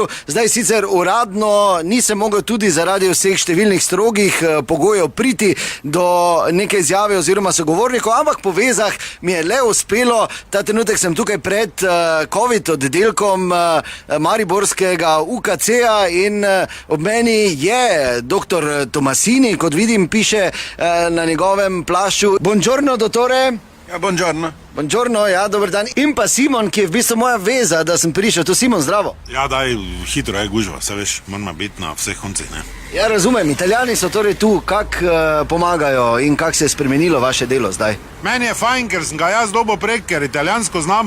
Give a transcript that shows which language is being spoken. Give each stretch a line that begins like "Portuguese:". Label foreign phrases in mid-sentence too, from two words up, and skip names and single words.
Slovenian: Zdaj sicer uradno nisem mogel tudi zaradi vseh številnih strogih pogojev priti do neke izjave oziroma sogovornikov, ampak po vezah mi je le uspelo. Ta trenutek sem tukaj pred COVID oddelkom mariborskega UKC-ja in ob meni je dr. Tomasini, kot vidim, piše na njegovem plašču.
Italian: Buongiorno, dottore. Ja, buongiorno. Buongiorno,
Slovenian: ja, dober dan. In pa Simon, ki je v bistvu moja veza, da sem prišel. To Simon, zdravo. Ja, daj, hitro je gužva, se veš, moramo biti na vseh koncih, ne? Ja, razumem, Italijani so torej tu, kak pomagajo in kak se je spremenilo vaše delo zdaj? Meni je fajn, ker sem ga jaz dobil prek, ker italijansko znam.